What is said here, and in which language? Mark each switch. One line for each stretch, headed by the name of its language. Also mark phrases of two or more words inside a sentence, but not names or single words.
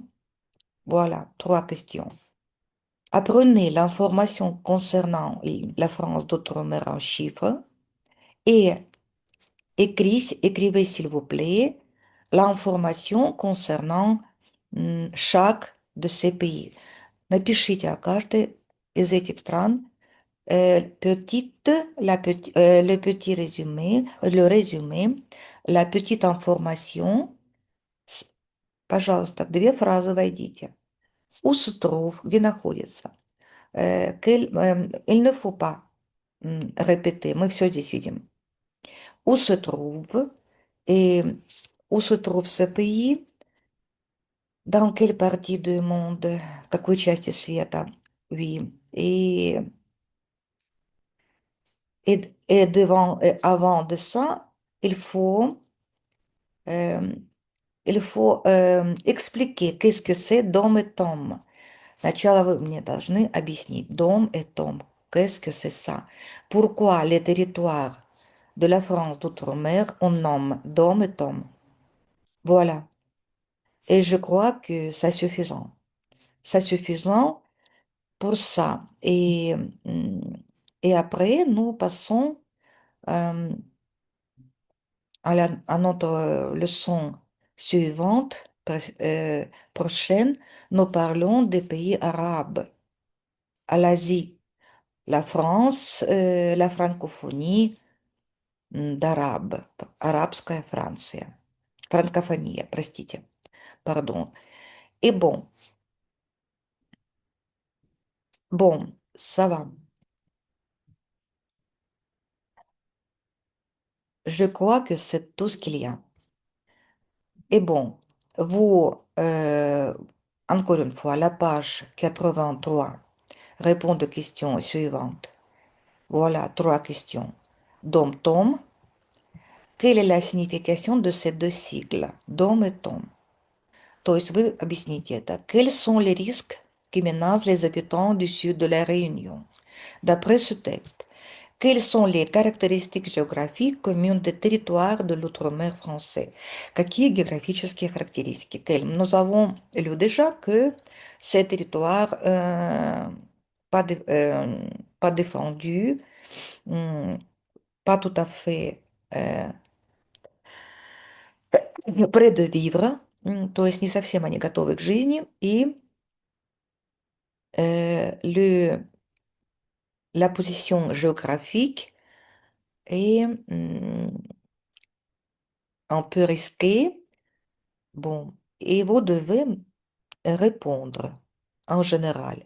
French: Voilà, 3 questions. Apprenez l'information concernant la France d'outre-mer en chiffres et écrivez, s'il vous plaît, l'information concernant chaque de ces pays.
Russian: Напишите о каждой из этих стран
French: le petit résumé, la petite information.
Russian: Пожалуйста, в 2 фразы войдите.
French: Où se trouve,
Russian: где находится.
French: Il ne faut pas répéter,
Russian: мы все здесь видим.
French: Où se trouve et où se trouve ce pays, dans quelle partie du monde,
Russian: в какой части света,
French: oui. Et avant de ça, il faut, euh, expliquer qu'est-ce que c'est
Russian: дом и том. Сначала вы мне должны объяснить дом и том.
French: Qu'est-ce que c'est ça? Pourquoi les territoires de la France d'outre-mer on nomme dom et tom? Voilà. Et je crois que c'est suffisant. C'est suffisant pour ça. Et après, nous passons euh, à notre leçon suivante, prochaine. Nous parlons des pays arabes, à l'Asie, la France, la francophonie d'arabe,
Russian: арабская Франция, франкофония, простите,
French: pardon. Et bon, ça va. Je crois que c'est tout ce qu'il y a. Et vous, encore une fois, la page 83 répond aux questions suivantes. Voilà 3 questions. Dom-tom, quelle est la signification de ces 2 sigles, dom et tom?
Russian: То есть вы объясните это.
French: Quels sont les risques qui menacent les habitants du sud de la Réunion? D'après ce texte, Quelles sont les
Russian: caractéристики géографии
French: communes des territoires de l'outre-mer français?
Russian: Какие географические характеристики?
French: Nous avons lu déjà que ces territoires pas, pas défendus, hum, pas tout à fait près de vivre,
Russian: то есть не совсем они готовы к жизни, и
French: la position géographique est un peu risquée. Bon, et vous devez répondre en général.